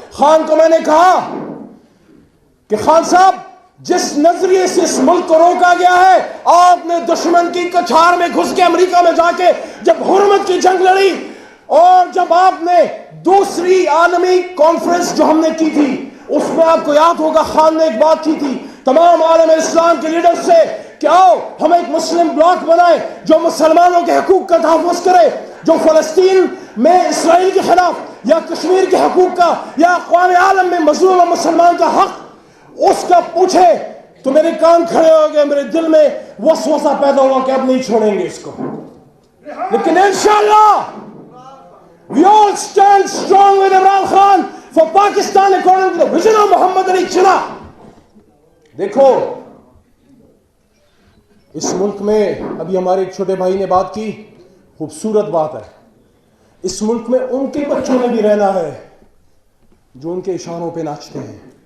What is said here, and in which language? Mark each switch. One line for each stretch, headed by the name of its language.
Urdu: خان کو میں نے کہا کہ خان صاحب، جس نظریے سے اس ملک کو روکا گیا ہے، آپ نے دشمن کی کچھار میں گھس کے امریکہ میں جا کے جب حرمت کی جنگ لڑی، اور جب آپ نے دوسری عالمی کانفرنس جو ہم نے کی تھی، اس میں آپ کو یاد ہوگا خان نے ایک بات کی تھی تمام عالم اسلام کے لیڈر سے کہ آؤ ہم ایک مسلم بلاک بنائیں جو مسلمانوں کے حقوق کا تحفظ کرے، جو فلسطین میں اسرائیل کے خلاف یا کشمیر کے حقوق کا یا اقوام عالم میں مظلوم مسلمان کا حق اس کا پوچھے تو میرے کان کھڑے ہو گئے, میرے دل میں وسوسہ پیدا ہوا کہ اب نہیں چھوڑیں گے اس کو.
English: لیکن انشاءاللہ we all stand strong with Imran Khan for Pakistan according to the vision of Muhammad Ali Jinnah.
Urdu: دیکھو اس ملک میں ابھی ہمارے ایک چھوٹے بھائی نے بات کی, خوبصورت بات ہے. اس ملک میں ان کے بچوں نے بھی رہنا ہے جو ان کے اشاروں پہ ناچتے ہیں.